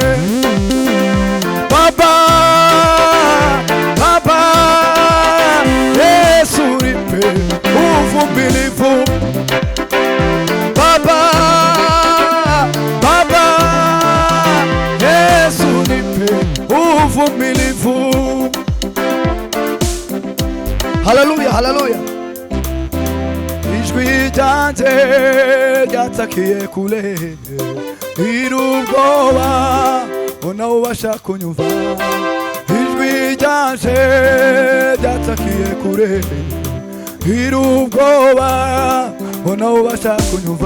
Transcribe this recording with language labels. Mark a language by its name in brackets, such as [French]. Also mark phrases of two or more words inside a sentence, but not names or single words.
[Swahili] Baba, Baba, Yesu nipe uvumilivu. Baba, Baba, Yesu nipe uvumilivu. Haleluya, haleluya. [Rundi] Ijwi ryanje ryatakiye kure, irubwoba ona ubasha kunyumva. Ijwi ryanje ryatakiye kure, irubwoba ona ubasha kunyumva.